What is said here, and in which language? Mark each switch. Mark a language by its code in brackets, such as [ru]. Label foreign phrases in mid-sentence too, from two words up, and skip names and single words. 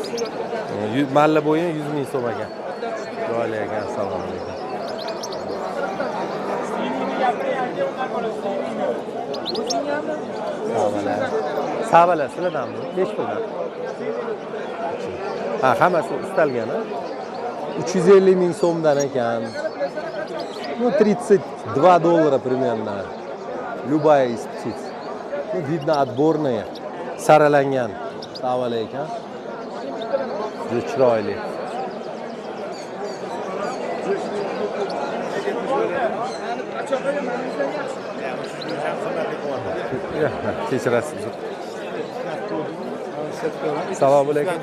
[uz] Malla bo'yin 100 ming so'm ekan. Chiroyli ekan, salom alaykum. Savalar sizlardanmi? Nech puldan? Ha, hammasi istalgan, ha? 350 ming so'mdan ekan. [ru] Ну, $32 примерно. Любая из птиц. Ну, видно, отборная. [uz] Saralangan. Savalar ekan. Juda chiroyli. Kechirasiz. Assalomu alaykum.